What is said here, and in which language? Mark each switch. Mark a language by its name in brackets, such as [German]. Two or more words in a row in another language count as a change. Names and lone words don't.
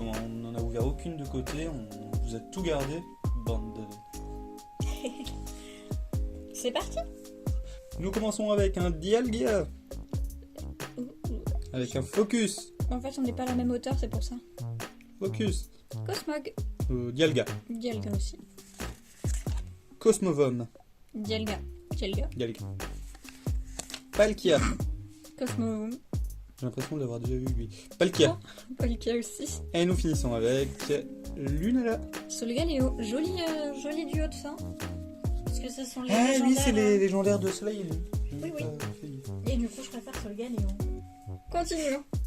[French] On n'en a ouvert aucune de côté, on vous a tout gardé. Bande de... C'est parti. Nous commençons avec un Dialga. Avec un Focus. En fait, on n'est pas à la même hauteur, c'est pour ça. Focus. Cosmog. Dialga. Dialga aussi. Cosmovom. Dialga. Dialga. Dialga. Palkia. Cosmo. J'ai l'impression de l'avoir déjà vu, lui. Palkia. Palkia aussi. Et nous finissons avec Lunala. Solgaleo. Joli duo de fin. Parce que ce sont les Ah oui, légendaires. c'est les légendaires de Soleil. Oui, oui. Et du coup, je préfère Solgaleo. Continuons.